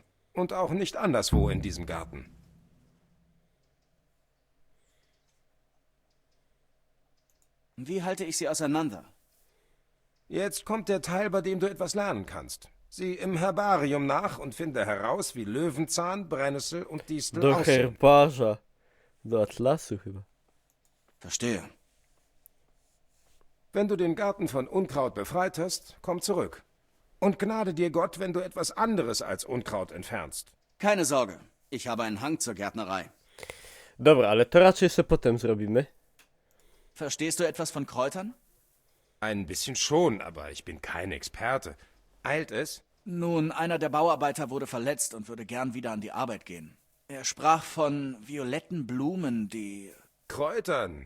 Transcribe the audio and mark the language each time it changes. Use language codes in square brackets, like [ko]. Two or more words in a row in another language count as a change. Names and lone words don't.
[de] Und auch nicht anderswo in diesem Garten. Wie halte ich sie auseinander? Jetzt kommt der Teil, bei dem du etwas lernen kannst. Sieh im Herbarium nach und finde heraus, wie Löwenzahn, Brennnessel und Distel [pl] Do [de] aussehen. [pl] herbarza. Do atlasu chyba. [de] Verstehe. Wenn du den Garten von Unkraut befreit hast, komm zurück. Und gnade dir Gott, wenn du etwas anderes als Unkraut entfernst. Keine Sorge, ich habe einen Hang zur Gärtnerei. [pl] Dobra, ale to raczej se potem zrobimy. [de] Verstehst du etwas von Kräutern? Ein bisschen schon, aber ich bin kein Experte. Eilt es? Nun, einer der Bauarbeiter wurde verletzt und würde gern wieder an die Arbeit gehen. Er sprach von violetten Blumen, die... Kräutern.